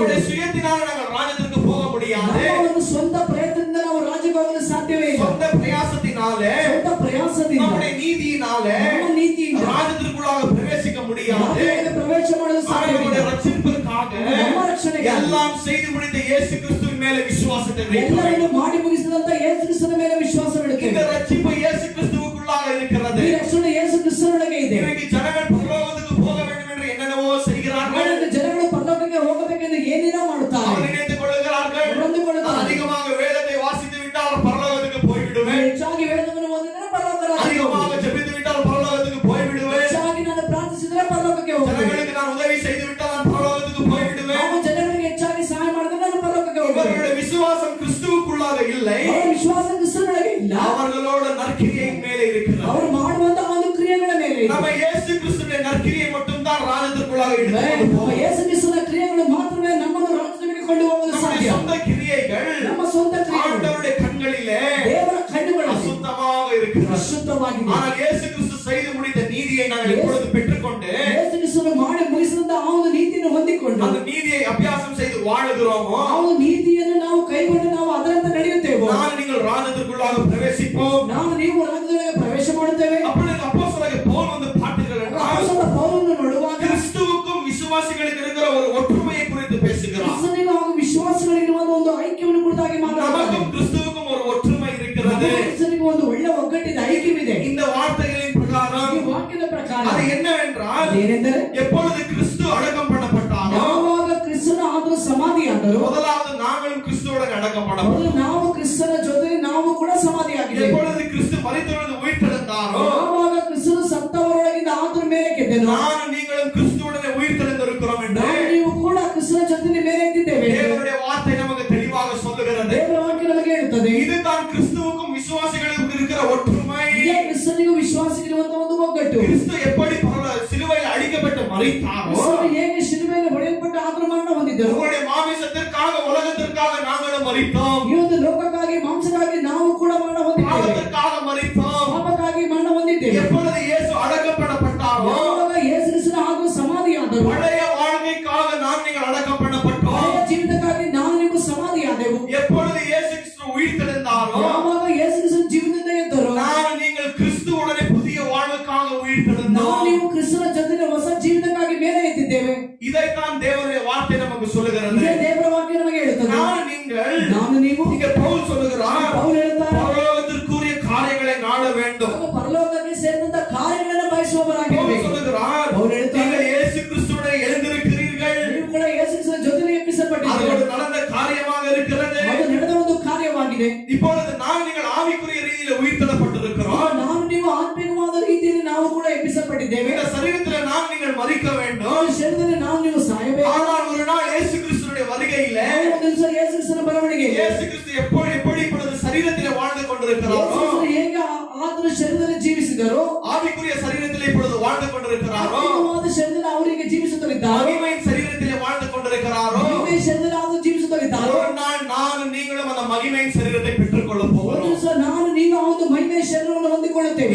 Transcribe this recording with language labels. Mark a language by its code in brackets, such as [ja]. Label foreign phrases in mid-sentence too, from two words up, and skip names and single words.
[ta] நம்முடைய சுயத்தினால் நாங்கள் ராஜ்யத்திற்கு போக முடியாது. [kn] ನಮ್ಮ ಒಂದು ಸ್ವಂತ ಪ್ರಯತ್ನದಿಂದ ನಾವು ರಾಜ್ಯಕ್ಕೆ ಹೋಗಲು ಸಾಧ್ಯವೇ ಇಲ್ಲ. [ta] சொந்த பிரயாசத்தினாலே, [kn] ಸ್ವಂತ ಪ್ರಯಾಸದಿಂದ, [ta] நம்முடைய நீதியினாலே [kn] ನಮ್ಮ ನೀತಿಯಿಂದ [ta] ராஜ்யத்திற்குள்ளாக பிரவேசிக்க முடியாது. [kn] ರಾಜ್ಯಕ್ಕೆ ಪ್ರವೇಶ ಮಾಡಲು [ta] ஆனால் [kn] ಸಾಧ್ಯವಿಲ್ಲ. [ta] நம்முடைய ரட்சிப்பிற்காக [kn] ನಮ್ಮ ರಕ್ಷಣೆಗೆ [ta] எல்லாம் செய்து முடித்த இயேசு கிறிஸ்துவின் மேலே விசுவாசத்தை வைக்க வேண்டும். [kn] ಎಲ್ಲರನ್ನು ಮಾಡಿ ಮುಗಿಸಿದಂತ ಯೇಸು ಕ್ರಿಸ್ತನ ಮೇಲೆ ವಿಶ್ವಾಸವಿಡುತ್ತೇವೆ. [ta] இந்த ரட்சிப்பு இயேசு கிறிஸ்துவுக்குள்ளாக இருக்கிறது. [kn] ಈ ರಕ್ಷಣೆ ಯೇಸು ಕ್ರಿಸ್ತನೊಳಗೆ ಇದೆ. [ta] இன்றைக்கு ஜனங்கள் பரலோகத்துக்கு போக வேண்டும் என்று என்னென்னவோ செய்கிறார்கள். [kn] ಆದರೆ ಜನಗಳು ಪರಲೋಕಕ್ಕೆ ಹೋಗಬೇಕೆಂದು ಏನೇನೋ ಮಾಡುತ್ತಾರೆ. [ta] அவர் நினைத்துக் கொள்கிறார்கள், [kn] ಅಂದುಕೊಳ್ಳುತ್ತಾರೆ. [ta] அதிகமாக வேதத்தை வாசித்து விட்டால் பரலோகத்துக்கு போய்விடுவேன், [kn] ಹೆಚ್ಚಾಗಿ ವೇದವನ್ನು ಓದಿದರೆ ಪರಲೋಕ ರಾಜ್ಯಕ್ಕೆ [ta] அதிகமாக [kn] ಹೋಗುವೆ. [ta] ஜெபித்து விட்டால் பரலோகத்துக்கு போய்விடுவேன், [kn] ಹೆಚ್ಚಾಗಿ ನಾನು ಪ್ರಾರ್ಥಿಸಿದರೆ ಪರಲೋಕಕ್ಕೆ ಹೋಗುವೆ. [ta] ஜனங்களுக்கு நான் உதவி செய்து விட்டால் நான் பரலோகத்துக்கு போய்விடுவேன். [kn] ನಾವು ಜನಗಳಿಗೆ ಹೆಚ್ಚಾಗಿ ಸಹಾಯ ಮಾಡಿದ್ರೆ ನಾನು ಪರಲೋಕಕ್ಕೆ ಹೋಗುವೆ. [ta] இவர்களுடைய விசுவாசம் கிறிஸ்துவுக்குள்ளாக இல்லை, [kn] ಅವರ ವಿಶ್ವಾಸ ಕ್ರಿಸ್ತನೊಳಗೆ ಇಲ್ಲ. [ta] அவர்களோட நற்கிரியின் மேலே இருக்கிறது. [kn] ಅವರು ಮಾಡುವಂತಹ ಒಂದು ಕ್ರಿಯೆಗಳ ಮೇಲೆ ಇದೆ. [ta] நம்ம இயேசு கிறிஸ்துவின் நற்கிரியை மட்டும் தான் ராஜ்யத்திற்குள்ளாக எடுத்துக்கொண்டு [kn] ನಮ್ಮ [ta] போவோம். [kn] ಯೇಸು ಕ್ರಿಸ್ತನ ಕ್ರಿಯೆಗಳು ಮಾತ್ರವೇ ನಮ್ಮನ್ನು ರಾಜ್ಯಕ್ಕೆ ಕೊಂಡು ಹೋಗಲು [ta] நம்முடைய [kn] ಸಾಧ್ಯ. [ta] சொந்த கிரியைகள் [kn] ನಮ್ಮ ಸ್ವಂತ ಕ್ರಿಯೆಗಳು [ta] ஆண்டவருடைய கண்களிலே [kn] ದೇವರ ಕಣ್ಣುಗಳಲ್ಲಿ [ta] அசுத்தமாக இருக்கிறது. [kn] ಅಶುದ್ಧವಾಗಿದೆ. [ta] ஆனால் இயேசு கிறிஸ்து செய்து முடித்த நீதியை நாங்கள் எப்பொழுது பெற்றுக்கொண்டு [kn] ಯೇಸು ಕ್ರಿಸ್ತನು ಮಾಡಿ ಮುಗಿಸಿದಂತ ಆ ಒಂದು ನೀತಿಯನ್ನು ಹೊಂದಿಕೊಂಡು [ta] அந்த நீதியை அபியாசம் செய்து வாழுகிறோமோ, [kn] ಆ ಒಂದು ನೀತಿಯನ್ನು ನಾವು ಕೈಗೊಂಡು ನಾವು ಅದರಂತೆ ನಡೆಯುತ್ತೇವೆ. [ta] நான் நீங்கள் ராஜ்யத்திற்குள்ளாக பிரவேசிப்போம். [kn] ನಾವು ನೀವು ರಾಜ್ಯದೊಳಗೆ ಪ್ರವೇಶ ಮಾಡುತ್ತೇವೆ. [ta] அப்பொழுது அப்போஸ்தலனாகிய பவுல் வந்து பார்த்தீர்கள் என்றால் [kn] ಅಪೊಸ್ತಲ ಪೌಲನನ್ನು ನೋಡುವಾಗ [ta] கிறிஸ்துவுக்கும் விசுவாசிகளுக்கு இருக்கிற ஒரு ஒற்றுமையை குறித்து பேசுகிறார். [kn] ಕ್ರಿಸ್ತನಿಗೂ ಹಾಗೂ ವಿಶ್ವಾಸಿಗಳಿರುವ ಒಂದು ಐಕ್ಯವನ್ನು ಕುರಿತಾಗಿ ಮಾತನಾಡುತ್ತಾರೆ. [ta] நமக்கும் கிறிஸ்துவுக்கும் ஒரு ஒற்றுமை இருக்கிறது. [kn] ಕ್ರಿಸ್ತನಿಗೂ ಒಂದು ಒಳ್ಳೆ ಒಗ್ಗಟ್ಟಿನ ಐಕ್ಯವಿದೆ. [ta] இந்த வார்த்தைகளின் பிரகாரம் [kn] ಈ ವಾಕ್ಯದ ಪ್ರಕಾರ [ta] அது என்னவென்றால், [kn] ಏನೆಂದರೆ [ta] எப்பொழுது கிறிஸ்து அடக்கம் பண்ணப்பட்டாரோ [kn] ಯಾವಾಗ ಕ್ರಿಸ್ತನ ಆದರೂ ಸಮಾಧಿಯಾದರು [ta] முதலாவது நாங்களும் கிறிஸ்துவுடன் அடக்கப்படணும். [kn] ಮೊದಲು ನಾವು ಕ್ರಿಸ್ತನ ಜೊತೆ ನಾವು ಕೂಡ ಸಮಾಧಿಯಾಗಿದ್ದೇವೆ. [ta] எப்பொழுது கிறிஸ்து மரித்தொழுது உயிர்த்தெழுந்தாரோ [kn] ಯಾವಾಗ ಕ್ರಿಸ್ತನು ಸತ್ತವರೊಳಗಿಂದ ಆತನ ಮೇಲೆ ಗೆದ್ದನು, [ta] நானும் நீங்களும் கிறிஸ்துவுடனே உயிர்த்தெழுந்திருக்கிறோம் என்று [kn] ನಾವು ನೀವು ಕೂಡ ಕ್ರಿಸ್ತನ ಜೊತೆ ಮೇಲೆ ಎದ್ದಿದ್ದೇವೆ. [ta] தேவனுடைய வார்த்தை நமக்கு தெளிவாக சொல்லுகிறது. [kn] ದೇವರ ವಾಕ್ಯ ನಮಗೆ ಹೇಳುತ್ತದೆ. [ta] இதுதான் கிறிஸ்துவுக்கும் விசுவாசிகளுக்கும் இருக்கிற ஒற்றுமை. [kn] ಇದೇ ಕ್ರಿಸ್ತನಿಗೂ ವಿಶ್ವಾಸಿಗಿರುವಂತಹ ಒಂದು ಒಗ್ಗಟ್ಟು. [ta] கிறிஸ்து எப்படி சிலுவையில் அடிக்கப்பட்டு மரித்தாரோ, [kn] ಕ್ರಿಸ್ತನು ಹೇಗೆ ಶಿಲುಬೆಯಲ್ಲಿ ಹೊಡೆಯಲ್ಪಟ್ಟು ಆತನ ಮರಣ ಹೊಂದಿದ್ದರು, [ta] உங்களுடைய மாமிசத்திற்காக உலகத்திற்காக நாங்களும் மரித்தோம், [kn] ಈ ಒಂದು ಲೋಕಕ್ಕಾಗಿ ಮಾಂಸಕ್ಕಾಗಿ ನಾವು ಕೂಡ ಮರಣ ಹೊಂದಿದ್ದೇವೆ, [ta] பாவத்திற்காக மரித்தோம். [kn] ಪಾಪಕ್ಕಾಗಿ ಮರಣ ಹೊಂದಿದ್ದೇವೆ. [ta] எப்பொழுது இயேசு அடக்கப்படப்பட்டாரோ, [kn] ಯಾವಾಗ ಯೇಸು ಕ್ರಿಸ್ತನು ಹಾಗೂ ಸಮಾಧಿಯಾದರು, [ta] பழைய வாழ்க்கைக்காக நாம் நீங்கள் அடக்கப்படப்பட்டோம். [kn] ಹಳೆಯ ಜೀವಿತಕ್ಕಾಗಿ ನಾವು ನೀವು ಸಮಾಧಿಯಾದೆವು. [ta] எப்பொழுது இயேசு கிறிஸ்து உயிர்த்தெழுந்தாரோ, [kn] ಯಾವಾಗ ಯೇಸು ಕ್ರಿಸ್ತನ ಜೀವನದಿಂದ ಎದ್ದರು, [ta] நான் நீங்கள் கிறிஸ்துவுடனே புதிய வாழ்வுக்காக [kn] ನಾವು [ta] உயிர்த்தெழுந்தோம். [kn] ನೀವು ಕ್ರಿಸ್ತನ ಜೊತೆ ಹೊಸ ಜೀವಿತಕ್ಕಾಗಿ ಮೇಲೆ ಎದ್ದಿದ್ದೇವೆ. [ta] இதைத்தான் தேவனுடைய வார்த்தை நமக்கு சொல்லுகிறது. [kn] ಇದೇ ದೇವರ ವಾಕ್ಯ ನಮಗೆ ಹೇಳುತ್ತದೆ. [ta] நான் [kn] ನೀವು [ta] இங்க பவுல் சொல்லுகிறார், [kn] ಪೌಲ ಹೇಳ್ತಾರೆ, [ta] பரலோகத்திற்குரிய காரியங்களை நாட வேண்டும். [kn] ನಾವು ಪರಲೋಕಕ್ಕೆ ಸೇರಿದಂತ ಕಾರ್ಯಗಳನ್ನು ಬಯಸುವವರಾಗಿದ್ದೇವೆ. [ta] பவுல் சொல்லுகிறார், [kn] பவுல் ಹೇಳ್ತಾರೆ, [ta] நீங்கள் இயேசு கிறிஸ்துவுடன் எழுந்திருக்கிறீர்கள், [kn] ನೀವು ಕೂಡ ಯೇಸು ಕ್ರಿಸ್ತನ ಜೊತೆ ಎಬ್ಬಿಸಲ್ಪಟ್ಟಿದ್ದೀರಿ. [ta] அது நடந்த காரியமாக இருக்கிறது. [kn] ಅದು ನಡೆದ ಒಂದು ಕಾರ್ಯವಾಗಿದೆ. [ta] இப்பொழுது நீங்கள் ஆவிக்குரிய ரீதியில் உயிர்த்தெழப்பட்டிருக்கிறோம். [kn] ನಾವು ನೀವು ಆತ್ಮಿಕವಾದ ರೀತಿಯಲ್ಲಿ ನಾವು ಕೂಡ ಎಬ್ಬಿಸಲ್ಪಟ್ಟಿದ್ದೇವೆ. [ta] இந்த சரீரத்தில் நீங்கள் மரிக்க வேண்டும். [kn] ಈ ಶರೀರದಲ್ಲಿ ನಾವು ನೀವು ಸಾಯಬೇಕು. [ta] ஆனால் ஒரு நாள் இயேசு கிறிஸ்துவினுடைய வருகையிலே [kn] ಒಂದು ದಿವಸ ಯೇಸು ಕ್ರಿಸ್ತನ ಬರವಣಿಗೆ [ta] இயேசு கிறிஸ்து எப்படி இப்பொழுது சரீரத்திலே வாழ்ந்து கொண்டிருக்கிறாரோ, [kn] ಹೇಗೆ ಆತನ ಶರೀರದಲ್ಲಿ ಜೀವಿಸಿದರೋ, [ta] ஆவிக்குரிய சரீரத்திலே இப்பொழுது வாழ்ந்து கொண்டிருக்கிறாரோ, [kn] ಆತ್ಮಿಕವಾದ ಶರೀರದಲ್ಲಿ ಅವರಿಗೆ ಜೀವಿಸುತ್ತಲಿದ್ದಾರೆ. [ta] மகிமையின் சரீரத்திலே வாழ்ந்து கொண்டிருக்கிறாரோ, [kn] ಮಹಿಮೆಯ ಶರೀರದಲ್ಲಿ ಆತನು ಜೀವಿಸುತ್ತಲಿದ್ದಾರೆ. [ta] ஒரு நாள் நானும் நீங்களும் அந்த மகிமையின் சரீரத்தை பெற்றுக்கொள்ள [kn] ಒಂದು [ta] போகிறோம். [kn] ದಿವಸ ನಾನು ನೀವು ಆ ಒಂದು ಮಹಿಮೆಯ ಶರೀರವನ್ನು ಹೊಂದಿಕೊಳ್ಳುತ್ತೇವೆ.